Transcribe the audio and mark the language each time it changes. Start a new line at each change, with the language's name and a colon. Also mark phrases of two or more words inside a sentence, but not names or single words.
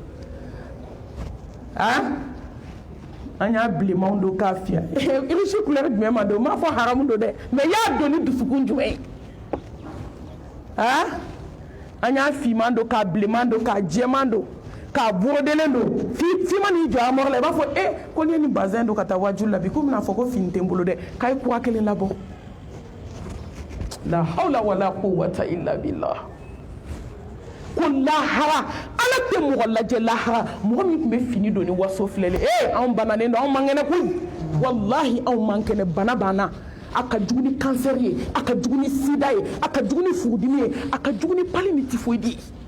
Bambara: an y'a bilenmanw don k'a fiyɛ irisi couleur jumɛn ma don n m'a fɔ haramu don dɛ mais y'a don ni dusukun jumɛn ye an y'a finman don k'a bilenman don k'a jɛman don k'a borodelen don f'i ma n'i jɔ a mɔrɔ la i b'a fɔ ko n'i ye nin bazin don ka taa wajulu la bi ko bɛna fɔ ko fini tɛ n bolo dɛ k'a ye kura kelen labɔ
Arabic: لا حول ولا قوة إلا بالله
Bambara: ko lahara ala tɛ mɔgɔ lajɛ lahara mɔgɔ min tun bɛ fini don ni waso filɛli anw bananen don anw man kɛnɛ koyi wallahi anw man kɛnɛ bana banna a ka jugu ni cancer ye a ka jugu ni sida ye a ka jugu ni furudimi ye a ka jugu ni pali ni typhoïde ye